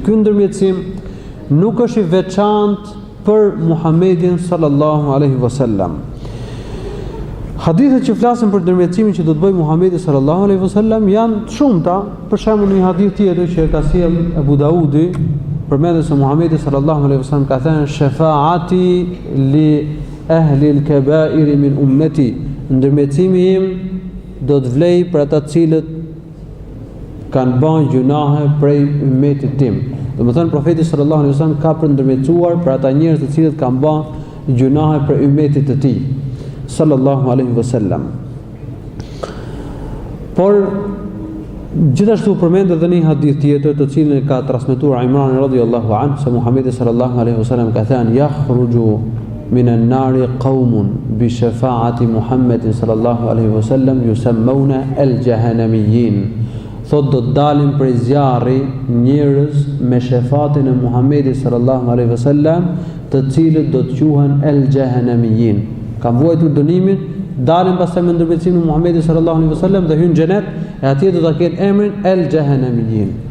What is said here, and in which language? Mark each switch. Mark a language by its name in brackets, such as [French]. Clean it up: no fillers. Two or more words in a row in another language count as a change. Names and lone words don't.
[Albanian] Kështu që ky ndërmjetësim nuk është i veçantë për Muhammedin [Arabic] صلى الله عليه وسلم. [Albanian] Hadithet që flasin për ndërmjetësimin që do të bëjë Muhamedi [Arabic] صلى الله عليه وسلم [Albanian] janë të shumta. Për shembull, një hadith tjetër që ka sjell Abu Daudi përmendet se Muhamedi [Arabic] صلى الله عليه وسلم [Albanian] ka thënë [Arabic] شفاعتي لأهل الكبائر من أمتي, [Albanian] ndërmjetësimi im do të vlej për ata të cilët kanë bën gjunahe prej ummetit tim. Domethënë profeti [Arabic] صلى الله عليه وسلم [Albanian] ka ndërmjetësuar për ata njerëz të cilët kanë bën gjunahe prej ummetit të tij [Arabic] صلى الله عليه وسلم. [Albanian] Por gjithashtu përmendet edhe një hadith tjetër të cilin ka transmetuar Imran [Arabic] رضي الله عنه [Albanian] se Muhamedi [Arabic] صلى الله عليه وسلم [Albanian] ka thënë [Arabic] يخرج من النار قوم بشفاعة محمد صلى الله عليه وسلم يسمون الجهنميين. [Albanian] Thot do të dalin prej zjarri njerëz me shefatin e Muhamedit [Arabic] صلى الله عليه وسلم, [Albanian] të cilët do të quhen al-jahannamiyyin. Kam vuajtur dënimin, dalin pastaj me ndërmjetësimin e Muhamedit [Arabic] صلى الله عليه وسلم [Albanian] dhe hyn në xhenet, e atje do ta kenë emrin al-jahannamiyyin.